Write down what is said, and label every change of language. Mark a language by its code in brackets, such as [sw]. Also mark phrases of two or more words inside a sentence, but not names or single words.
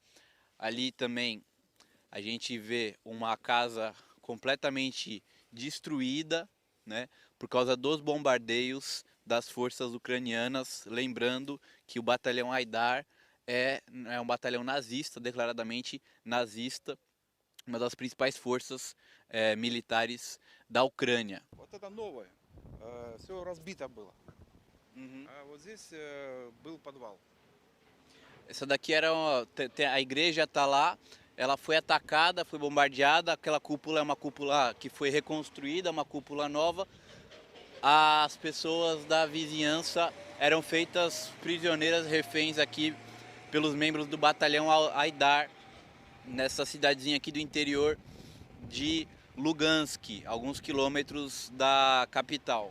[pt] Ali também a gente vê uma casa completamente destruída, né, por causa dos bombardeios das forças ucranianas. Lembrando que o batalhão Aidar é um batalhão nazista, declaradamente nazista, uma das principais forças militares da Ucrânia. [ru] Вот это новое, все разбито было. А вот здесь был подвал. [pt] Essa daqui era a igreja está lá, ela foi atacada, foi bombardeada, aquela cúpula é uma cúpula que foi reconstruída, uma cúpula nova. As pessoas da vizinhança eram feitas prisioneiras, reféns aqui pelos membros do batalhão Aidar, nessa cidadezinha aqui do interior de Lugansk, alguns quilômetros da capital.